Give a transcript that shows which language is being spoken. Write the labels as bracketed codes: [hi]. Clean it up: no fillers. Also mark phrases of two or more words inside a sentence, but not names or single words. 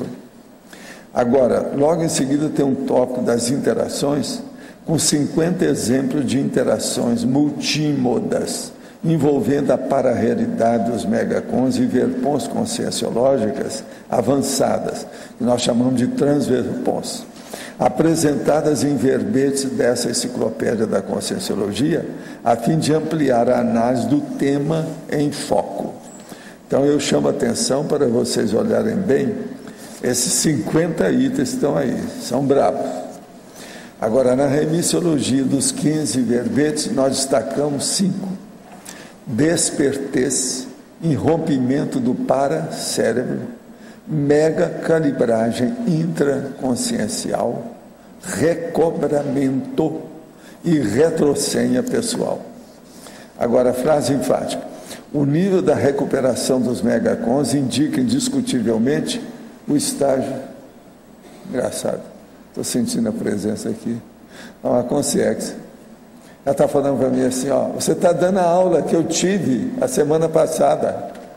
[pt] Agora, logo em seguida tem um tópico das interações, com 50 exemplos de interações multímodas, envolvendo a pararrealidade dos megacons e verpons conscienciológicas avançadas, que nós chamamos de transverpons, apresentadas em verbetes dessa enciclopédia da conscienciologia, a fim de ampliar a análise do tema em foco. Então, eu chamo a atenção para vocês olharem bem, esses 50 itens estão aí, são bravos. Agora, na remissiologia dos 15 verbetes, nós destacamos 5. Despertez, irrompimento do paracérebro, megacalibragem intraconsciencial, recobramento e retrosenha pessoal. Agora, a frase enfática. O nível da recuperação dos megacons indica indiscutivelmente o estágio... Engraçado, estou sentindo a presença aqui. É uma consciência. Ela está falando para mim assim, ó, você está dando a aula que eu tive a semana passada.